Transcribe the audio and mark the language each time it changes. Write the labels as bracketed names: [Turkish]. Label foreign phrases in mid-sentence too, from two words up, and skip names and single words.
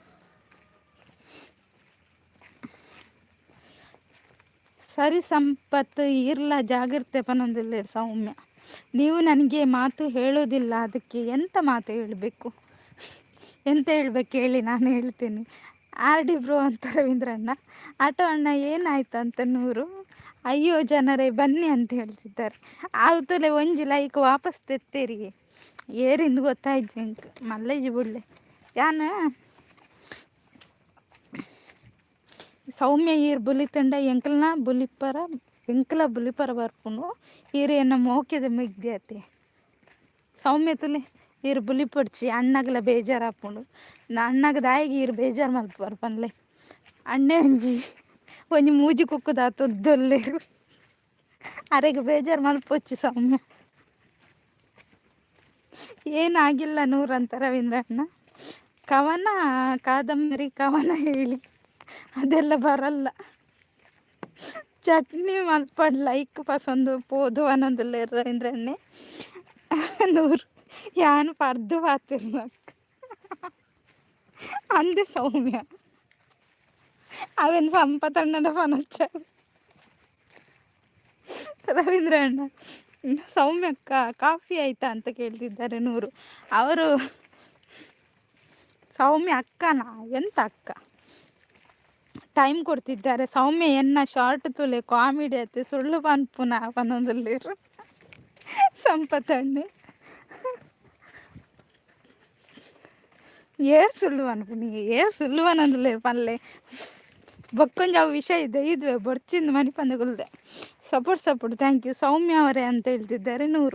[Tulu] ಸರಿ ಸಂಪತ್ತು ಇರ್ಲ ಜಾಗ್ರತೆ ಪನ್ನೊಂದಿಲ್ಲ ಸೌಮ್ಯ. [Kannada] ನೀವು ನನಗೆ ಮಾತು ಹೇಳೋದಿಲ್ಲ, ಅದಕ್ಕೆ ಎಂತ ಮಾತು ಹೇಳಬೇಕು? ಎಂತ ಹೇಳ್ಬೇಕು ಹೇಳಿ, ನಾನು ಹೇಳ್ತೀನಿ. RD ಬ್ರೋ ಅಂತ ರವೀಂದ್ರಣ್ಣ. ಆಟೋ ಅಣ್ಣ ಏನಾಯ್ತು ಅಂತ 100. ಅಯ್ಯೋ ಜನರೇ ಬನ್ನಿ ಅಂತ ಹೇಳ್ತಿದ್ದಾರೆ. [Tulu] ಆವತ್ತಲೆ ಒಂಜಿ ಲೈಕ್ ವಾಪಸ್ ತೆತ್ತೇರಿ ಏರಿಂದ ಗೊತ್ತಾಯ್ತು ಎಂಕ್ ಮಲ್ಲೇಜಿ ಬಿಡ್ಲೆ ಯಾನ ಸೌಮ್ಯ ಈರ್ ಬುಲಿತಂಡ ಎಂಕಲ ಬುಲಿಪರ ಬರ್ಪುನು ಈರು ಎನ್ನ ಮೋಕ್ಯದ ಮಿಗ್ದ್ಯಾತಿ ಸೌಮ್ಯ ತುಲೆ ಈರು ಬುಲಿ ಪಡ್ಚಿ ಅಣ್ಣಗಲ [Kannada] ಬೇಜಾರು ಹಾಕೊಂಡು [Tulu] ಅಣ್ಣಗ ದಾಯಿಗೆ ಈರು ಬೇಜಾರು ಮಲ್ಪ ಬರ್ಪನ್ಲೆ ಅಣ್ಣೆ ಒಂಜಿ ಮೂಜಿ ಕುಕ್ಕುದ ತೊದ್ದೊಲ್ಲೇರು ಅರೆಗೆ ಬೇಜಾರು ಮಲ್ಪೊಚ್ಚಿ ಸೌಮ್ಯ. [Kannada] ಏನಾಗಿಲ್ಲ 100 ಅಂತ ರವೀಂದ್ರಣ್ಣ. ಕವನ ಕಾದಂಬರಿ ಕವನ ಹೇಳಿ ಅದೆಲ್ಲ ಬರಲ್ಲ. [Tulu] ಚಟ್ನಿ ಮಲ್ಪಡ್ ಲೈಕ್ ಪಸಂದು ಪೋದು ಅನ್ನೋದಿಲ್ಲ ರವೀಂದ್ರಣ್ಣೆ. 100 ಯಾನು ಪರ್ದು ಪಾತಿರ್ನ ಅಂದೆ ಸೌಮ್ಯ ಅವೇನು ಸಂಪತ್ತಣ್ಣನ ಪನಚ್ಚ ರವೀಂದ್ರಣ್ಣ. [Kannada] ಸೌಮ್ಯಕ್ಕ ಕಾಫಿ ಆಯ್ತಾ ಅಂತ ಕೇಳ್ತಿದ್ದಾರೆ 100. ಅವರು ಸೌಮ್ಯ ಅಕ್ಕನಾ? ಎಂತ ಅಕ್ಕ? ಟೈಮ್ ಕೊಡ್ತಿದ್ದಾರೆ. [Tulu] ಸೌಮ್ಯ ಎನ್ನ ಶಾರ್ಟ್ ತುಲೆ ಕಾಮಿಡಿ ಆಯ್ತು ಸುಳ್ಳು ಪನ್ಪುನ ಪನ್ನೊಂದಲ್ಲಿರು ಸಂಪತ್ತಣ್ಣೆ ಸುಳ್ಳು ಅನ್ಪುನಿ [Kannada] ಸುಳ್ಳು ಅನ್ನೋದಿಲ್ಲ [Tulu] ಪಲ್ಲೆ ಬಕ್ಕೊಂಜ [Kannada] ವಿಷಯ ಇದೆ ಇದುವೆ [Tulu] ಬೊರ್ಚಿಂದ ಮನಿ ಪಂದಗುಲ್ದೆ ಸಪೋರ್ಟ್ [English] thank you [Kannada] ಸೌಮ್ಯ ಅವರೇ ಅಂತ ಹೇಳ್ತಿದ್ದಾರೆ 100.